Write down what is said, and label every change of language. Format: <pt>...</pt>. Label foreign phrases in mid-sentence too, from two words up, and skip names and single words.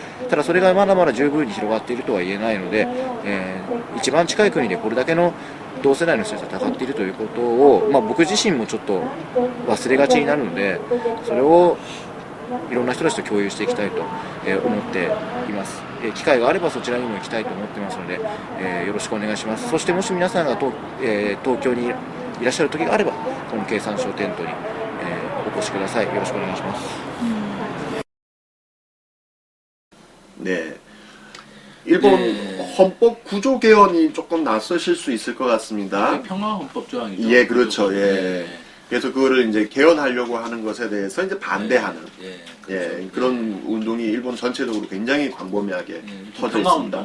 <ja>ただそれがまだまだ十分に広がっているとは言えないので、一番近い国でこれだけの同世代の人たちが戦っているということを、僕自身もちょっと忘れがちになるので、それをいろんな人たちと共有していきたいと思っています。機会があればそちらにも行きたいと思ってますので、よろしくお願いします。そしてもし皆さんが東京にいらっしゃる時があれば、この経産省テントにお越しください。よろしくお願いします。</ja> <ko>네. 일본 헌법 구조 개헌이 조금 낯서실 수 있을 것 같습니다. 평화 헌법 조항이죠. 예, 그렇죠. 예. 그래서 그거를 이제 개헌하려고 하는 것에 대해서 이제 반대하는 그런 운동이 일본 전체적으로 굉장히 광범위하게 터져 있습니다.</ko>